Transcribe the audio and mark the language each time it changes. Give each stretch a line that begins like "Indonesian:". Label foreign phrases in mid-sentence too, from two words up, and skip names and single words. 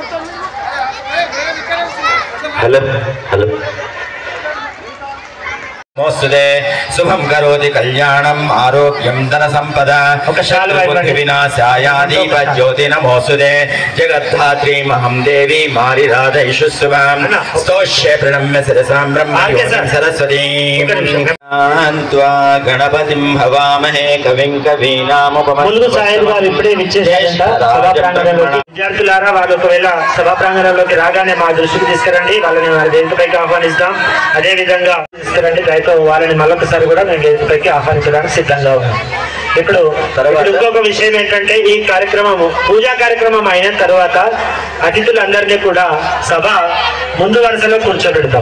English: Hello.
Sanskrit: मोस्तुदे शुभं करोति कल्याणं आरोग्यं धन संपदा शत्रुबुद्धि विनाशाय दीप ज्योति नमोस्तुते जगद्धात्री महं देवी मारिराधयिषु शुभं स्तोष्ये प्रणम्य शिरसां ब्रह्मयोनिं सरस्वतीं त्वा गणपतिं हवामहे कविं कवीनामुपमन्युः
Telugu: సాయిల్ గారు ఇప్పుడే విచ్చేశారంట సభా ప్రాంగణంలోకి. విద్యార్థులారా వాళ్ళు ఒకవేళ సభా ప్రాంగణంలోకి రాగానే మా దృష్టికి తీసుకురండి. వాళ్ళని వేదికపైకి ఆహ్వానిస్తాం. అదే విధంగా తీసుకురండి. దయతో వాళ్ళని మరొకసారి కూడా మేము వేదికపైకి ఆహ్వానించడానికి సిద్ధంగా ఉన్నాం. ఇప్పుడు ఇంకొక విషయం ఏంటంటే ఈ కార్యక్రమము పూజా కార్యక్రమం అయిన తర్వాత అతిథులందరినీ కూడా సభ ముందు వరుసలో కూర్చోబెడతాం.